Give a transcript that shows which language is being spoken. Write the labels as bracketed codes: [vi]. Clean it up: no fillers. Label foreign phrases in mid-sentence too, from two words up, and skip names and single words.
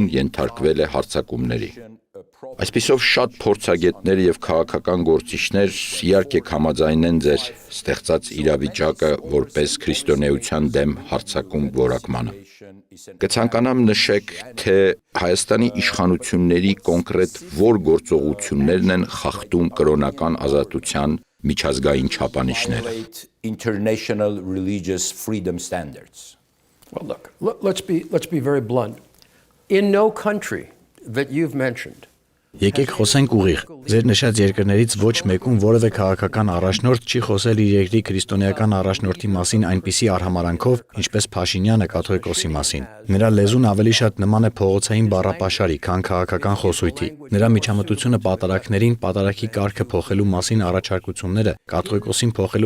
[hy] ենթարկվել է հարձակումների։ Այսպիսով շատ փորձագետներ և քաղաքական գործիչներ իհարկե կհամաձայնեն ձեր ստեղծած իրավիճակը որպես քրիստոնեության դեմ հարձակում որակմանը։ Կցանկանամ նշեք, թե Հայաստանի իշխանությունների կոնկրետ որ գործողություններն են խախտում կրոնական ազատության միջազգային չափանիշները։ [en] international religious freedom standards. Well, look, let's be very blunt. In no country that you've mentioned, [hy] Եկեք խոսենք ուղիղ։ Ձեր նշած երկրներից ոչ մեկում որևէ քաղաքական առաջնորդ չի խոսել իր երկրի քրիստոնեական առաջնորդի մասին այնպիսի արհամարանքով, ինչպես Փաշինյանը կաթողիկոսի մասին։ Նրա լեզուն ավելի շատ նման է փողոցային բառապաշարի, քան քաղաքական խոսույթի։ Նրա միջամտությունը պատարագներին պատարագի կարգը փոխելու մասին առաջարկությունները կաթողիկոսին փոխելու